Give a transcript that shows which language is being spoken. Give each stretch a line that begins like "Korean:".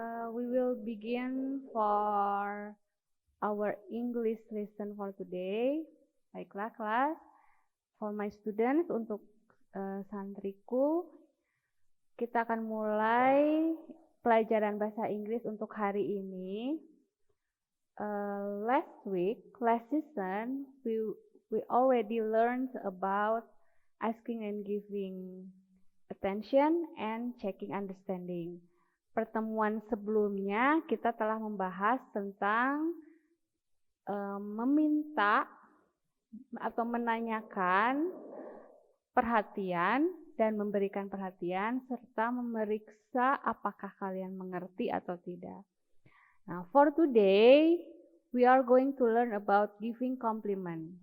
English: We will begin for our English lesson for today.
Indonesian: Baiklah, kelas.
English: For my students,
Indonesian: untuk santriku, kita akan mulai pelajaran bahasa Inggris untuk hari ini.
English: Last season, we already learned about asking and giving attention and checking understanding.
Indonesian: Pertemuan sebelumnya kita telah membahas tentang meminta atau menanyakan perhatian dan memberikan perhatian serta memeriksa apakah kalian mengerti atau tidak.
English: Now, for today, we are going to learn about giving compliment.